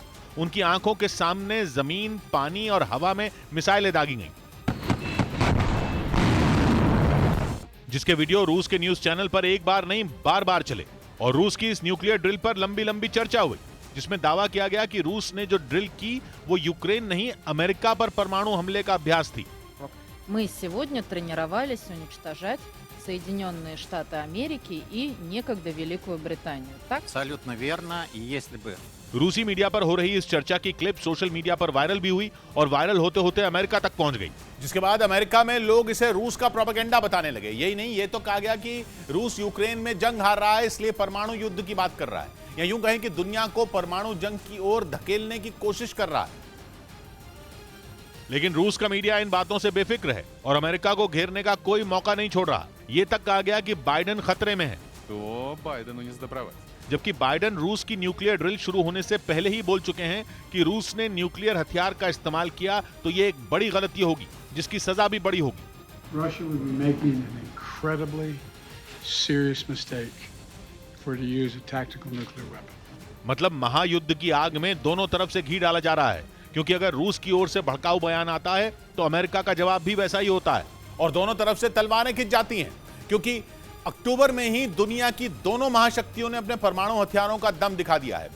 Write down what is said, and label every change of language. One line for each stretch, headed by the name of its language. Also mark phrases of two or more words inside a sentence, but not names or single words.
Hindi: उनकी आंखों के सामने जमीन, पानी और हवा में मिसाइलें दागी गईं, जिसके वीडियो रूस के न्यूज चैनल पर एक बार नहीं बार बार चले। और रूस की इस
English: nuclear drill
Hindi: पर लंबी लंबी चर्चा हुई, जिसमें दावा किया गया कि रूस ने जो ड्रिल की वो यूक्रेन नहीं अमेरिका पर परमाणु हमले का अभ्यास थी।
Russian: Мы сегодня тренировались уничтожать Соединенные Штаты Америки и некогда Великую Британию. Так? Абсолютно верно. И если бы
Hindi: रूसी मीडिया पर हो रही इस चर्चा की क्लिप
English: social media
Hindi: पर वायरल भी हुई और वायरल होते होते अमेरिका तक पहुंच गई, जिसके बाद अमेरिका में लोग इसे रूस का प्रोपेगेंडा बताने लगे। यही नहीं, ये तो कहा गया कि रूस यूक्रेन में जंग हार रहा है इसलिए परमाणु युद्ध की बात कर रहा है, या यूं कहें कि दुनिया को परमाणु जंग की ओर धकेलने की कोशिश कर रहा है। लेकिन रूस का मीडिया इन बातों से बेफिक्र है और अमेरिका को घेरने का कोई मौका नहीं छोड़ रहा। ये तक कहा गया कि बाइडेन खतरे में है,
Russian: то Байдену не сдобровать.
Hindi: जबकि बाइडेन रूस की
English: nuclear drill
Hindi: शुरू होने से पहले ही बोल चुके हैं कि रूस ने न्यूक्लियर हथियार का इस्तेमाल किया तो ये एक बड़ी गलती होगी, जिसकी सजा भी बड़ी होगी।
English: Russia would be making an incredibly serious mistake for it to use a tactical nuclear weapon.
Hindi: मतलब महायुद्ध की आग में दोनों तरफ से घी डाला जा रहा है, क्योंकि अगर रूस की ओर से भड़काऊ बयान आता है तो अमेरिका का जवाब भी वैसा ही होता है और दोनों तरफ से तलवारें खिंच जाती हैं, क्योंकि अक्टूबर में ही दुनिया की दोनों महाशक्तियों ने अपने परमाणु हथियारों का दम दिखा दिया है।